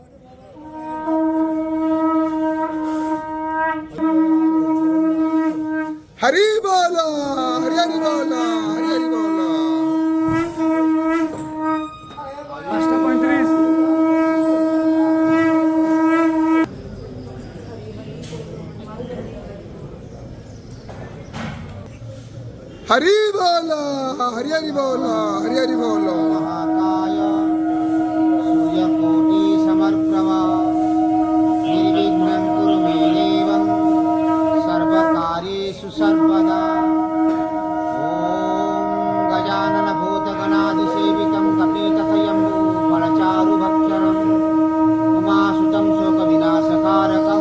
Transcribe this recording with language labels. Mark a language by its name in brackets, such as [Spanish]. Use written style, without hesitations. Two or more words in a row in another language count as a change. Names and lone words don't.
[Bangla] হরি বল হরি হরি বল হরি হরি বল 5:35 [Hindi] हरि बोल हरि हरि बोल हरि हरि बोल [Sanskrit] महाकाय सूर्यकोटि समर्प्रभा निर्विघ्नं कुरु मे देव सर्वकार्येषु सर्वदा ॐ गजानन भूतगणाधिसेवितं कपीतकयम्बू फलचारुभक्षणं उमासुतं शोकविनाशकारकं